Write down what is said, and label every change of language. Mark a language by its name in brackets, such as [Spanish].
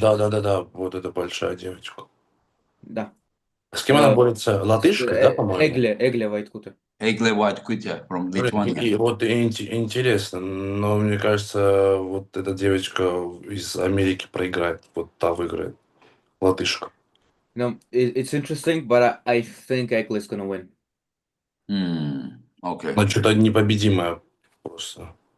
[Russian] Да, вот эта большая девочка. Да. С кем она борется? Латышкой, да, по-моему? Эгле Вайткуте. [English] Egle Whitekute from Lithuania. [Russian] И вот интересно, но мне кажется, вот эта девочка из Америки проиграет, вот та выиграет, латышка. [English] It's interesting, but I think Eggler's gonna win. Okay. [Russian] Она что-то непобедимая просто.